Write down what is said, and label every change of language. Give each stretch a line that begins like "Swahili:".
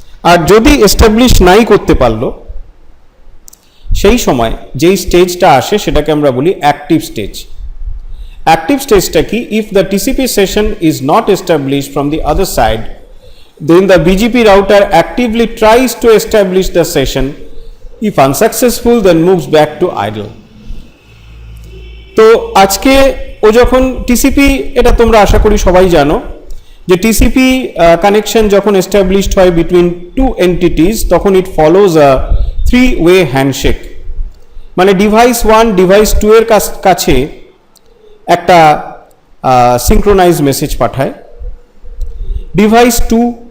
Bangla: আর যদি এস্টাবলিশ নাই করতে পারলো, সেই সময় যেই স্টেজটা আসে সেটাকে আমরা বলি অ্যাক্টিভ স্টেজ। অ্যাক্টিভ স্টেজটা কি?
English: If the TCP session is not established from the other side, then the BGP router actively tries to establish the session. If unsuccessful, then moves back to idle.
Bangla: তো আজকে ও যখন TCP, এটা তোমরা আশা করি সবাই জানো যে টিসিপি কানেকশন যখন এস্টাবলিশড হয়
English: between two entities,
Bangla: তখন
English: It follows a 3-way handshake.
Bangla: মানে ডিভাইস 1 ডিভাইস 2 এর কাছে একটা সিঙ্ক্রোনাইজ মেসেজ পাঠায়, ডিভাইস 2